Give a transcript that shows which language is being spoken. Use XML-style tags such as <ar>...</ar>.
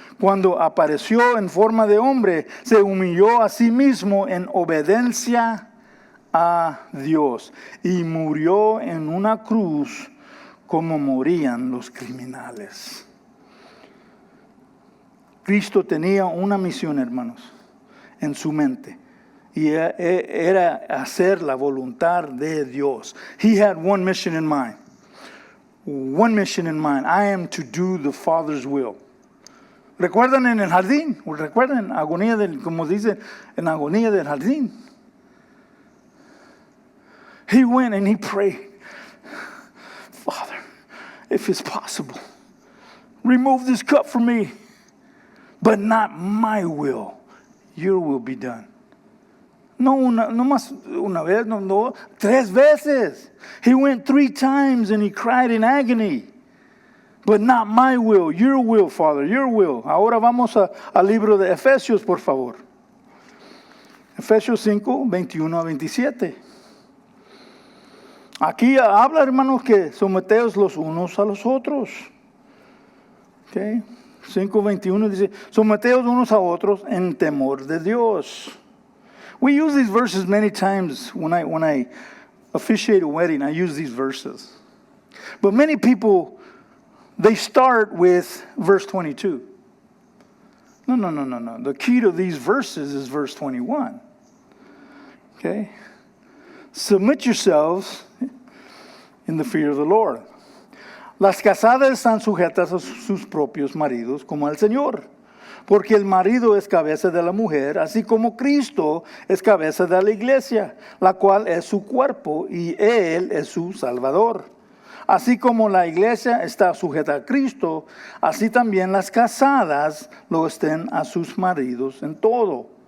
<es>Cuando apareció en forma de hombre, se humilló a sí mismo en obediencia a Dios y murió en una cruz como morían los criminales. Cristo tenía una misión, hermanos, en su mente, y era hacer la voluntad de Dios.</es> <en>He had one mission in mind. One mission in mind. I am to do the Father's will.</en> <es>¿Recuerdan en el jardín? ¿Recuerdan como dice, en agonía del jardín?</es> <en>He went and he prayed, Father, if it's possible, remove this cup from me, but not my will, your will be done.</en> <es>No más una vez, no, 3 veces.</es> <en>He went 3 times and he cried in agony. But not my will, your will, Father, your will.</en> <es>Ahora vamos al libro de Efesios, por favor. Efesios 5, 21 a 27. Aquí habla, hermanos, que someteos los unos a los otros. Okay. 5:21 dice, someteos unos a otros en temor de Dios.</es> <en>We use these verses many times when I officiate a wedding. I use these verses. But many people, they start with verse 22. No. The key to these verses is verse 21. Okay? Submit yourselves in the fear of the Lord.</en> <es>Las casadas están sujetas a sus propios maridos como al Señor, porque el marido es cabeza de la mujer, así como Cristo es cabeza de la iglesia, la cual es su cuerpo y Él es su Salvador. Así como la iglesia está sujeta a Cristo, así también las casadas lo estén a sus maridos en todo.</es>